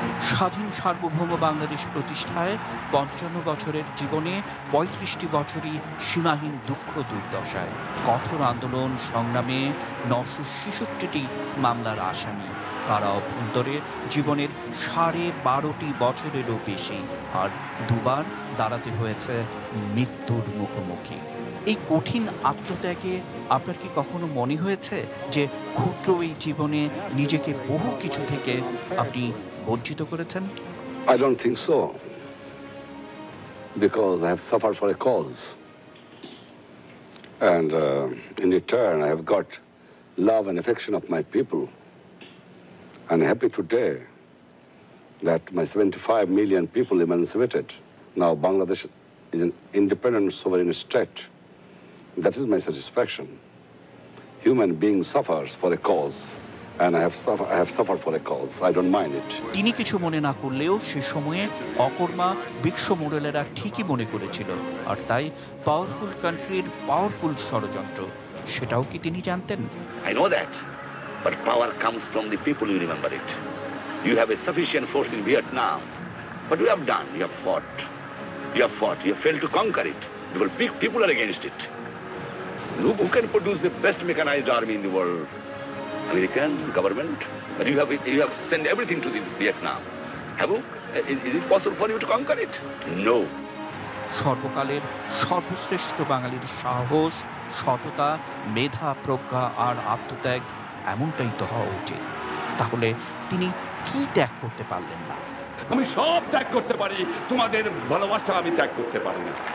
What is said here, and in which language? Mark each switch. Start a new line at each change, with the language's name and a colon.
Bangla: স্বাধীন সার্বভৌম বাংলাদেশ প্রতিষ্ঠায় 55 বছরের জীবনে 35টি বছরই সীমাহীন দুঃখ দুর্দশায়, কঠোর আন্দোলন সংগ্রামে 966টি মামলার আসামি, কারা অভ্যন্তরে জীবনের 12.5 বছরেরও বেশি, আর দুবার দাঁড়াতে হয়েছে মৃত্যুর মুখোমুখি। এই কঠিন আত্মত্যাগে আপনার কি কখনো মনে হয়েছে যে ক্ষুদ্র এই জীবনে নিজেকে বহু কিছু থেকে আপনি বঞ্চিত করেছেন?
English: I don't think so, because I have suffered for a cause, and in return I have got love and affection of my people. I'm happy today that my 75 million people emancipated. Now Bangladesh is an independent sovereign state. That is my satisfaction. Human being suffers for a cause, and I have suffered for a cause. I don't mind it.
Bangla: তিনি কিছু মনে না করলেও সে সময়ে অকর্মা বিশ্ব মোড়লেরা ঠিকই মনে করেছিল, আর তাই পাওয়ারফুল কান্ট্রির পাওয়ারফুল ষড়যন্ত্র, সেটাও কি তিনি জানতেন?
English: I know that, but power comes from the people, you remember it. You have a sufficient force in Vietnam. What you have done? You have fought. You have failed to conquer it. Because people are against it. Who can produce the best mechanized army in the world? American government. But you have sent everything to the Vietnam. Have you? Is it possible for you to conquer it? No.
Bangla: সর্বকালের সর্বশ্রেষ্ঠ বাঙালির সাহস, সততা, মেধা, প্রজ্ঞা আর আত্মত্যাগ এমনটাই তো হওয়া উচিত। তাহলে তিনি কি ত্যাগ করতে পারলেন না? আমি সব ত্যাগ করতে পারি, তোমাদের ভালোবাসা আমি ত্যাগ করতে পারি না।